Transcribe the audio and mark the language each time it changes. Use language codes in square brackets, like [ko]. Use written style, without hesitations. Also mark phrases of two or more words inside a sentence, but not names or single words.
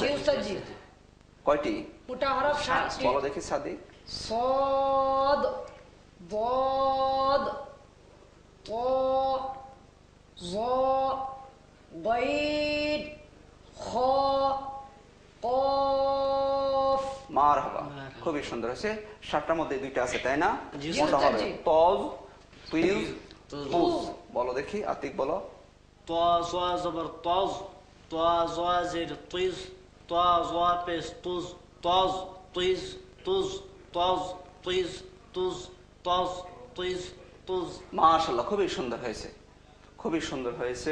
[bn] জি উস্তাদ জি কয়টি মোটা হরফ 7টি বলো দেখি সাদিক। [ar] صاد ضاد طا ظا ضيد خا قاف [bn] মারহাবা, খুবই সুন্দর হয়েছে। 7টার মধ্যে দুইটা আছে তাই না? জি, মোটা উস্তাদ হবে জি। তজ তিজ তুজ। তুজ। বলো দেখি আতিক বলো। طا صا زبر طاز তোয়া জোয়া জের তুইজ তোয়া জোয়া পেশ তুজ তজ তুইজ তুজ তজ তুইজ তুজ তজ তুইজ তুজ। মাশাআল্লাহ, খুবই সুন্দর হয়েছে, খুবই সুন্দর হয়েছে।